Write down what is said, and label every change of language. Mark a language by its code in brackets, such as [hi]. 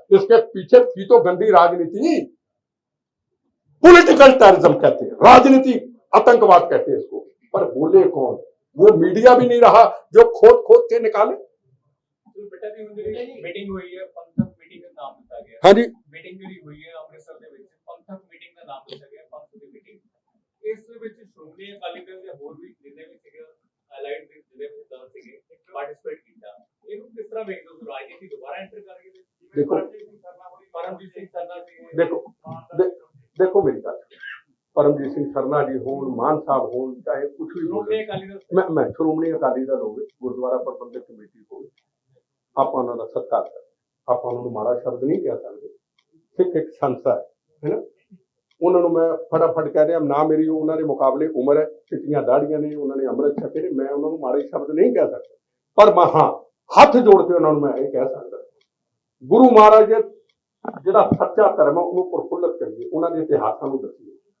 [hi] इसके पीछे थी तो गंदी राजनीति, पॉलिटिकल टेररिज्म कहते हैं, राजनीति आतंकवाद कहते हैं इसको। पर बोले कौन? वो मीडिया भी नहीं रहा जो खोद खोद के निकाले। मीटिंग हुई है, पंथक मीटिंग का नाम लिया गया। हाँ जी, [pa] मीटिंग ਜਿਹੜੀ ਹੋਈ ਹੈ ਅੰਮ੍ਰਿਤਸਰ ਦੇ ਵਿੱਚ, ਪੰਥਕ ਮੀਟਿੰਗ ਦਾ ਨਾਮ ਲਿਆ ਗਿਆ, ਪੰਥਕ ਦੀ ਮੀਟਿੰਗ। ਇਸ ਵਿੱਚ ਸ਼੍ਰੋਮਣੀ ਅਕਾਲੀ ਦਲ ਦੇ ਹੋਰ ਵੀ ਜਿੰਨੇ ਵੀ ਸੀਗੇ ਅਲਾਈਡ ਦੇ ਜਿਹੜੇ ਦਲ ਸੀਗੇ ਪਾਰਟਿਸਿਪੇਟ ਕੀਤਾ। ਇਹਨੂੰ ਕਿਸ ਤਰ੍ਹਾਂ ਵੇਖਦੇ ਹੋ? ਰਾਜਨੀਤੀ ਦੁਬਾਰਾ ਐਂਟਰ ਕਰ ਗਈ? ਦੇਖੋ [hi] परमजीत सिंह सरना जी, देखो मेरी बात, परमजीत सिंह सरना जी हों, मान साहब हों, चाहे कुछ भी हो, मैं श्रोमणी अकाली दल होवे, गुरुद्वारा प्रबंधक कमेटी होवे, [pa] ਆਪਾਂ ਉਹਨਾਂ ਦਾ ਸਤਿਕਾਰ ਕਰਦੇ, ਆਪਾਂ ਉਹਨਾਂ ਨੂੰ ਮਾੜਾ ਸ਼ਬਦ ਨਹੀਂ ਕਹਿ ਸਕਦੇ। ਸਿੱਖ ਇੱਕ ਸੰਸਥਾ ਹੈ ਨਾ, ਉਹਨਾਂ ਨੂੰ ਮੈਂ ਫਟਾਫਟ ਕਹਿ ਰਿਹਾ, ਨਾ ਮੇਰੀ ਉਹਨਾਂ ਦੇ ਮੁਕਾਬਲੇ ਉਮਰ ਹੈ, ਚਿੱਟੀਆਂ ਦਾੜੀਆਂ ਨੇ, ਉਹਨਾਂ ਨੇ ਅੰਮ੍ਰਿਤ ਛਕੇ ਨੇ, ਮੈਂ ਉਹਨਾਂ ਨੂੰ ਮਾੜੇ ਸ਼ਬਦ ਨਹੀਂ ਕਹਿ ਸਕਦਾ। ਪਰ ਮੈਂ ਹਾਂ ਹੱਥ ਜੋੜ ਕੇ ਉਹਨਾਂ ਨੂੰ ਮੈਂ ਇਹ ਕਹਿ ਸਕਦਾ, ਗੁਰੂ ਮਹਾਰਾਜ ਜਿਹੜਾ ਸੱਚਾ ਧਰਮ ਹੈ ਉਹਨੂੰ ਪ੍ਰਫੁੱਲਤ ਕਰੀਏ, ਉਹਨਾਂ ਦੇ ਇਤਿਹਾਸਾਂ ਨੂੰ ਦੱਸੀਏ।